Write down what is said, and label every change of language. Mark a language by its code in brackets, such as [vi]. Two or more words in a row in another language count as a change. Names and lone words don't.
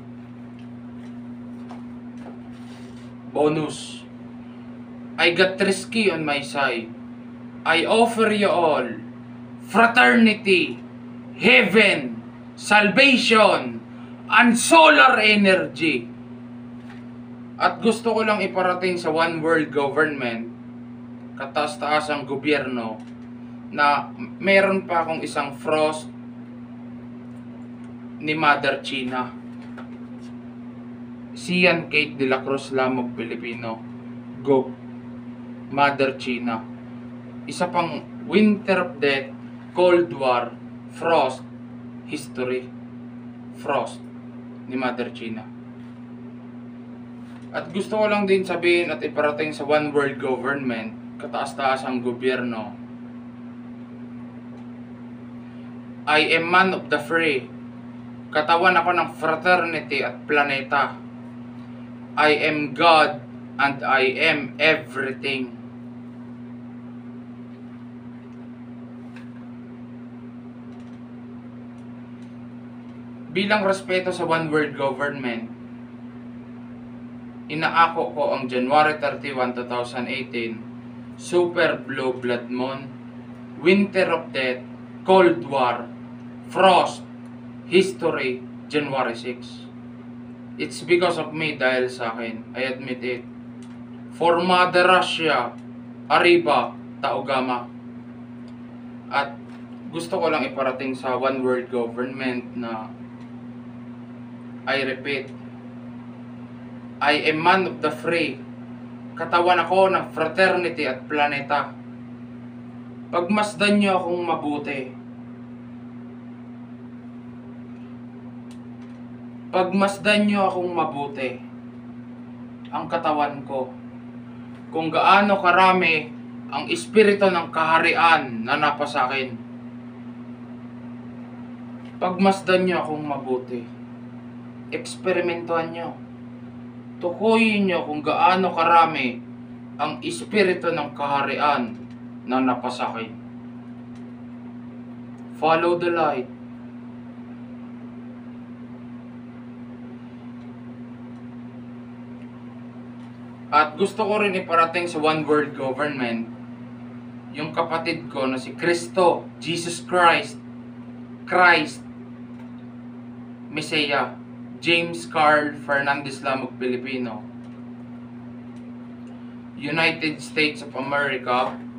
[en] Bonus. I got risky on my side. I offer you all fraternity, heaven, salvation, and solar energy. [tl] At gusto ko lang iparating sa [en] one world government, [tl] kataas-taasang gobyerno, na meron pa akong isang Frost ni Mother China, Sian Kate de la Cruz Lamog Pilipino, Go, Mother China. Isa pang Winter of Death, Cold War, Frost, History, Frost ni Mother China. At gusto ko lang din sabihin at iparating sa [en] one world government, [tl] kataas-taasang gobyerno, [en] I am man of the free. [tl] Katawan ako ng fraternity at planeta. [en] I am God and I am everything. [tl] Bilang respeto sa [en] one world government, [tl] inaako ko ang January 31, 2018, Super Blue Blood Moon, Winter of Death, Cold War, Frost, History, January 6. [en] It's because of me, [tl] dahil sa akin, [en] I admit it. For Mother Russia, [es] Arriba, Taogama. [tl] At gusto ko lang iparating sa [en] one world government [tl] na [en] I repeat, I am man of the free. [tl] Katawan ako ng fraternity at planeta. Pagmasdan niyo akong mabuti. Pagmasdan niyo akong mabuti, ang katawan ko, kung gaano karami ang espiritu ng kaharian na napasakin. Pagmasdan niyo akong mabuti. eksperimentuhan nyo. Tukuyin nyo kung gaano karami ang espiritu ng kaharian na napasakit. [en] Follow the light. [tl] At gusto ko rin iparating sa [en] One World Government [tl] yung kapatid ko na si Cristo, Jesus Christ, Messiah, James Carl Fernandez Lamog Pilipino, [en] United States of America,